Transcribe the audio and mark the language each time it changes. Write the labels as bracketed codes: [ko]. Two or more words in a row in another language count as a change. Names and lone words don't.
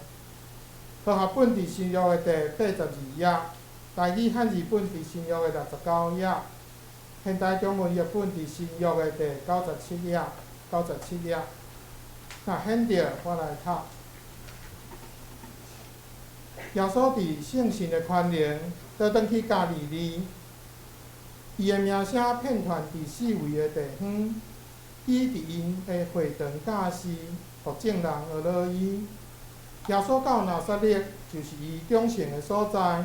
[nan] 和合本伫新约的第82页，台语汉字本伫新约的69页，现代中文译本伫新约的第97页。那显着我来读。耶稣伫圣神的权能，倒转去加利利，伊的名声遍传伫四围的地方。伊伫因的会堂教示，互众人学乐伊。耶稣到拿撒勒，就是伊长成的所在。